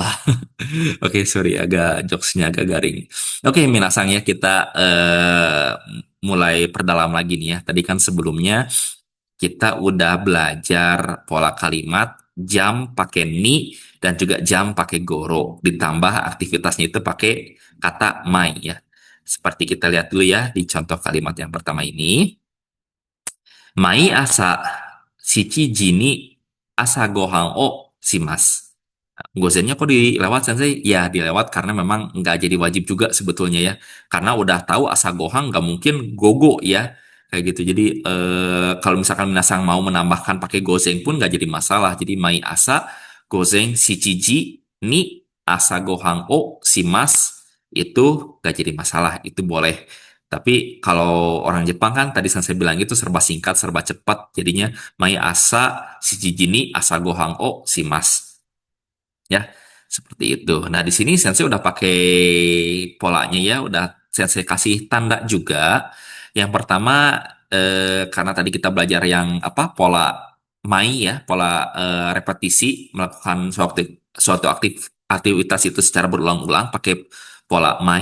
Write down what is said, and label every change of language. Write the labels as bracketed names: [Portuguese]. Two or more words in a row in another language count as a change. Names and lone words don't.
[Indonesian] Oke, sorry agak jokesnya agak garing. Oke, minasang ya kita mulai perdalam lagi nih ya. Tadi kan sebelumnya kita udah belajar pola kalimat jam pakai ni dan juga jam pakai goro. Ditambah aktivitasnya itu pakai kata mai ya. Seperti kita lihat dulu ya di contoh kalimat yang pertama ini. [Japanese] 毎朝七時に朝ご飯をします. [Indonesian] Gozennya kok dilewat Sensei? Ya dilewat karena memang nggak jadi wajib juga sebetulnya ya. Karena udah tahu [Japanese] 朝ご飯 [Indonesian] nggak mungkin gogo ya. Kayak gitu. Jadi kalau misalkan Minasang mau menambahkan pakai gozeng pun nggak jadi masalah. [Japanese] Jadi 毎朝午前七時に朝ご飯をします [Indonesian] itu nggak jadi masalah. Itu boleh. Tapi kalau orang Jepang kan tadi saya bilang itu serba singkat, serba cepat. [Japanese] Jadinya 毎朝七時に朝ご飯をします. [Indonesian] Ya, seperti itu. Nah, di sini Sensei udah pakai polanya ya, udah Sensei kasih tanda juga. Yang pertama, karena tadi kita belajar yang apa pola mai ya, pola repetisi melakukan suatu aktivitas itu secara berulang-ulang pakai pola mai.